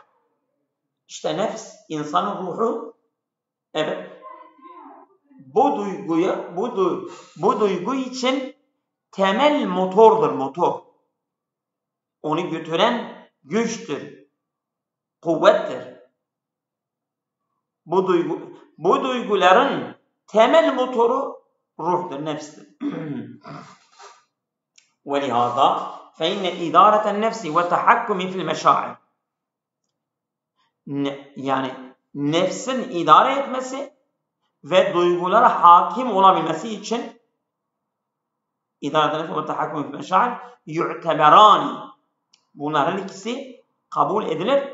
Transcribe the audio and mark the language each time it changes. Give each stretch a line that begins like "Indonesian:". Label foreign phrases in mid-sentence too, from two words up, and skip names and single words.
Turkish: İşte nefs, insanın ruhu, evet, bu duygu için temel motordur, motor. Onu götüren güçtür, kuvvettir. Bu duyguların temel motoru ruhtur, nefstir.
Arabic: وَلِهَذَا فَاِنَّ اِدَارَةَ النَّفْسِ وَتَحَكُّمِ فِي الْمَشَاعِرِ.
Turkish: Yani nefsin idare etmesi ve duygulara hakim olabilmesi için
Arabic: إدارة النفس و التحكم في المشاعر يعتبران.
Turkish: Bunların ikisi kabul edilir.